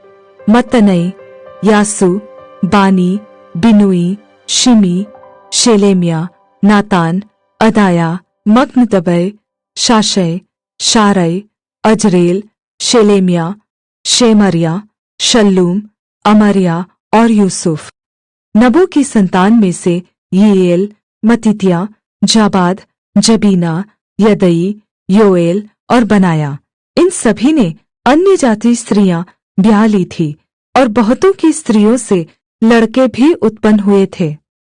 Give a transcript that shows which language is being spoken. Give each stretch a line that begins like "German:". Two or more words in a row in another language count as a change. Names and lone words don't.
Hindi: मतनै, यासु, बानी, बिनुई, शिमी, शेलेमिया, नातान, अदाया, मग्नदबै, शाशै, शारै, अजरेल, शेलेमिया, शेमरिया, शल्लूम, अमरिया और यूसुफ। नबो की संतान में से यीएल, मतित्या, जाबाद, जबीना, यदई, योएल और बनाया। इन सभी ने अन्य जाति स्त्रियां ब्याह ली थी और बहुतों की स्त्रियों से लड़के भी उत्पन्न हुए थे।